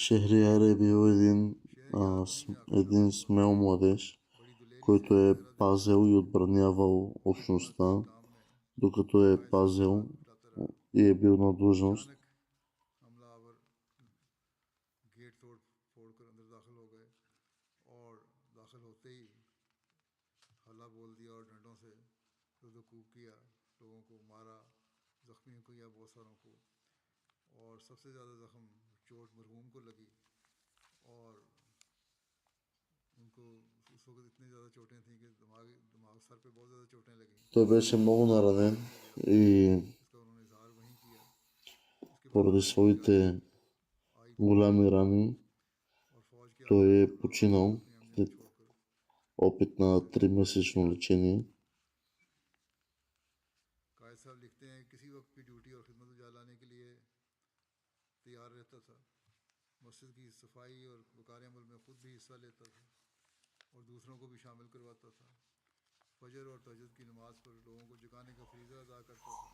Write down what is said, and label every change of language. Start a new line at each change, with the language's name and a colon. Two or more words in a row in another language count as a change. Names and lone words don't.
Bulgarian: Шехрияр е бил един смел младеж,
Urdu: بڑی دلیری
Bulgarian: който е пазел и отбранявал общността, докато е пазел и е бил на длъжност.
Urdu: حملہ آور گیٹ توڑ پھوڑ کر اندر داخل ہو گئے سے ردوکوب کیا، لوگوں کو مارا، زخمی کیا بہت ساروں کو، اور سب سے زیادہ زخم چوٹ مرحوم کو لگی. اور ان کو اس وقت اتنی زیادہ چوٹیں تھیں کہ دماغ سر پہ بہت زیادہ چوٹیں لگی.
Bulgarian: Той беше много наранен и
Urdu: اس کا انہوں نے اظہار وہیں کیا. اس کے بعد
Bulgarian: поради своите
Urdu: आई
Bulgarian: голями рани
Urdu: اور فوج کے
Bulgarian: той
Urdu: आगे
Bulgarian: е починал
Urdu: اپنی امی کو
Bulgarian: след
Urdu: छोड़कर।
Bulgarian: опит на 3-месечно лечение.
Urdu: قائد صاحب لکھتے ہیں کسی وقت بھی ڈیوٹی اور خدمت میں لانے کے لیے تیار رہتا تھا. مسجد کی صفائی اور وقار عمل میں خود بھی حصہ لیتا تھا اور دوسروں کو بھی شامل کرواتا تھا. فجر اور تہجد کی نماز پر لوگوں کو جگانے کا فریضہ ادا کرتا تھا.